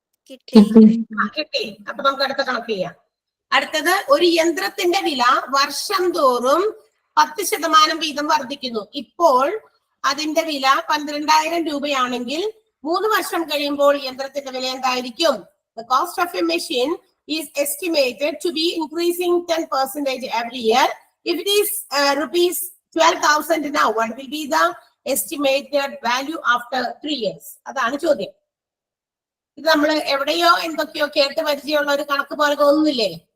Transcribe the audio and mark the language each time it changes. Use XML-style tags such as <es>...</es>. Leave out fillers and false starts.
<ml>കിട്ടി. കിട്ടി. അപ്പൊ നമുക്ക് അടുത്ത കണക്ക് ചെയ്യാം. അടുത്തത്, ഒരു യന്ത്രത്തിന്റെ വില വർഷം തോറും 10% വീതം വർദ്ധിക്കുന്നു. ഇപ്പോൾ അതിന്റെ വില 12,000 രൂപയാണെങ്കിൽ 3 വർഷം കഴിയുമ്പോൾ യന്ത്രത്തിന്റെ വില എന്തായിരിക്കും?</ml> <en>The cost of a machine is estimated to be increasing 10% every year. If it is rupees 12,000 now, what will be the estimated value after 3 years?</en> <ml>അതാണ് ചോദ്യം. ഇത് നമ്മൾ എവിടെയോ എന്തൊക്കെയോ കേട്ട് പരിചയമുള്ള ഒരു കണക്ക് പോലെ തോന്നുന്നില്ലേ?</ml>